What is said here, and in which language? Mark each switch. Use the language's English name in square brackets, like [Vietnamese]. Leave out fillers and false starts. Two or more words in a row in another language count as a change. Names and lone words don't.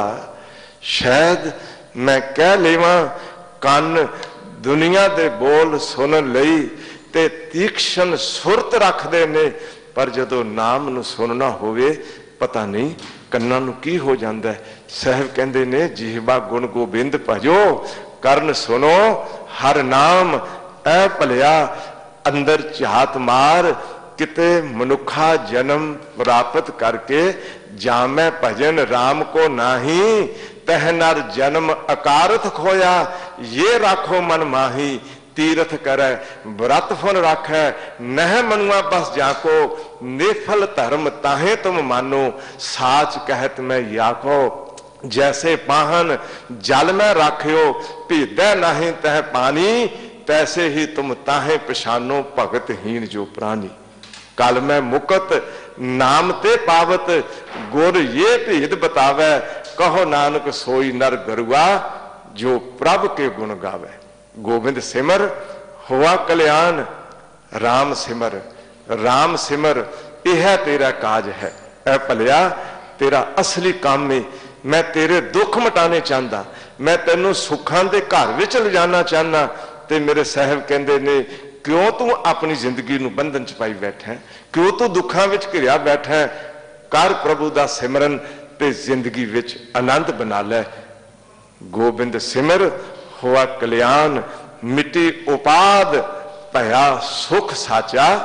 [Punjabi] ਸ਼ਾਇਦ ਮੈਂ ਕਹਿ ਲੇਵਾਂ ਕੰਨ ਦੁਨੀਆ ਦੇ ਬੋਲ ਸੁਣ ਲਈ ਤੇ ਤੀਖਣ ਸੁਰਤ ਰੱਖਦੇ ਨੇ, ਪਰ ਜਦੋਂ ਨਾਮ ਨੂੰ ਸੁਣਨਾ ਹੋਵੇ ਪਤਾ ਨਹੀਂ ਕੰਨਾਂ ਨੂੰ ਕੀ ਹੋ ਜਾਂਦਾ ਹੈ। ਸਾਹਿਬ ਕਹਿੰਦੇ ਨੇ ਜਿਹਬਾ ਗੁਣ ਗੋਬਿੰਦ ਭਜੋ, ਕਰਣ ਸੁਨੋ ਹਰਿ ਨਾਮ। ਐ ਭਲਿਆ ਅੰਦਰ ਝਾਤ ਮਾਰ, ਕਿਤੇ ਮਨੁੱਖਾ ਜਨਮ ਪ੍ਰਾਪਤ ਕਰਕੇ ਜਾਮੈ ਭਜਨ ਰਾਮ ਕੋ ਨਾਹੀ, ਤਹ ਨਰ ਜਨਮ ਅਕਾਰਥ ਖੋਇਆ, ਯੇ ਰਾਖੋ ਮਨ ਮਾਹੀ। ਤੀਰਥ ਕਰੇ ਬ੍ਰਤ ਫਲ ਰਾਖੈ, ਨਹ ਮਨੂਆ ਬਸ ਜਾਕੋ, ਨਿਫਲ ਧਰਮ ਤਾਹੇ ਤੁਮ ਮਾਨੋ, ਸਾਚ ਕਹਤ ਮੈਂ ਯਾਕੋ। ਜੈਸੇ ਪਾਹਨ ਜਲ ਮੇਂ ਰਾਖਿਓ, ਭੀਦੈ ਨਹੀਂ ਤਹ ਪਾਨੀ, ਤੈਸੇ ਹੀ ਤੁਮ ਤਾਹੇ ਪਛਾਨੋ, ਭਗਤ ਹੀਨ ਜੋ ਪ੍ਰਾਣੀ। ਕਲ ਮੈਂ ਮੁਕਤ ਨਾਮ ਤੇ ਪਾਵਤ, ਗੁਰ ਯੇ ਭੇਦ ਬਤਾਵੈ, ਕਹੋ ਨਾਨਕ ਸੋਈ ਨਰ ਗਰੂਆ, ਜੋ ਪ੍ਰਭ ਕੇ ਗੁਣ ਗਾਵੇ। ਗੋਵਿੰਦ ਸਿਮਰ ਹੂਆ ਕਲਿਆਣ, ਰਾਮ ਸਿਮਰ, ਰਾਮ ਸਿਮਰ, ਯਹ ਤੇਰਾ ਕਾਜ ਹੈ। ਐ ਭਲਿਆ ਤੇਰਾ ਅਸਲੀ ਕਾਮ ਮੇਂ ਮੈਂ ਤੇਰੇ ਦੁੱਖ ਮਿਟਾਨੇ ਚਾਹਤਾ, ਮੈਂ ਤੈਨੂੰ ਸੁੱਖਾਂ ਦੇ ਘਰ ਵਿਚ ਲੈ ਜਾਣਾ ਚਾਹਨਾ। ਤੇ ਮੇਰੇ ਸਾਹਿਬ ਕਹਿੰਦੇ ਨੇ ਕਿਉਂ ਤੂੰ ਆਪਣੀ ਜ਼ਿੰਦਗੀ ਨੂੰ ਬੰਧਨ ਚ ਪਾਈ ਬੈਠਾ ਹੈ, ਕਿਉਂ ਤੂੰ ਦੁੱਖਾਂ ਵਿਚ ਘਿਰਿਆ ਬੈਠਾ ਹੈ, क्यों तू दुखां विच घिरिया बैठा है। ਕਰ ਪ੍ਰਭੂ ਦਾ ਸਿਮਰਨ ਤੇ ਜ਼ਿੰਦਗੀ ਵਿਚ ਅਨੰਦ ਬਣਾ ਲੈ। ਗੋਬਿੰਦ ਸਿਮਰ ਹੂਆ ਕਲਿਆਣ, ਮਿੱਟੀ ਉਪਾਦ, ਭਇਆ ਸੁਖ ਸਾਚਾ।